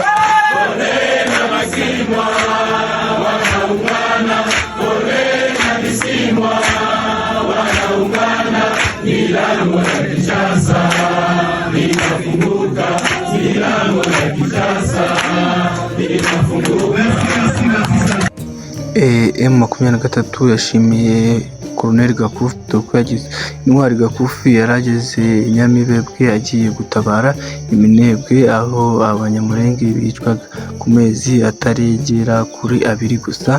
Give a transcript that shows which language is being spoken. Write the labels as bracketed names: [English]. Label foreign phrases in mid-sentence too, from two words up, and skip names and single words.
[Swahili] Corneille na Bisimwa wanaungana, Corneille na Bisimwa wanaungana, milango ya Kinshasa inafunguka, milango ya Kinshasa inafunguka. [Kinyarwanda] M23 yashimiye Colonel Gakufu ko yagize intwari. Gakufu yarageze Nyamibebwe agiye gutabara iminebwe, aho abanyamurenge bicwaga ku mezi ataregera kuri 2 gusa.